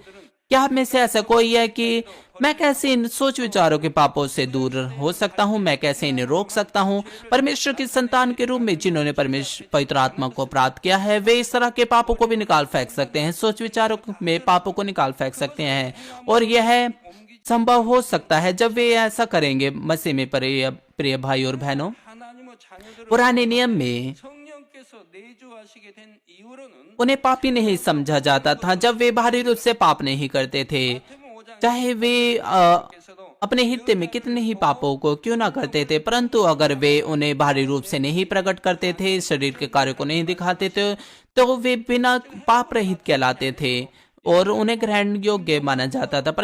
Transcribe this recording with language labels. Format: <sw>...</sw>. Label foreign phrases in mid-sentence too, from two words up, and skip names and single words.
<hi>क्या आप में से ऐसा कोई है कि मैं कैसे इन सोच विचारों के पापों से दूर हो सकता हूँ, मैं कैसे इन्हें रोक सकता हूँ? परमेश्वर की संतान के रूप में जिन्होंने परमेश्वर पवित्र आत्मा को प्राप्त किया है, वे इस तरह के पापों को भी निकाल फेंक सकते हैं, सोच विचारों में पापों को निकाल फेंक सकते हैं। और यह संभव हो सकता है जब वे ऐसा करेंगे। मसीह में प्रिय भाई और बहनों,</hi> <ko>하나님의 자녀들을</ko> <hi>पुराने नियम में</hi> <ko>성령께서 내주하시게 된 이후로는</ko> <hi>उन्हें पापी नहीं समझा जाता था जब वे बाहरी रूप से पाप नहीं करते थे, चाहे वे अपने हृदय में कितने ही पापों को क्यों ना करते थे, परंतु अगर वे उन्हें बाहरी रूप से नहीं प्रकट करते थे, शरीर के कार्य को नहीं दिखाते थे, तो वे बिना पाप रहित कहलाते थे और उन्हें ग्रहण योग्य माना जाता था।</hi>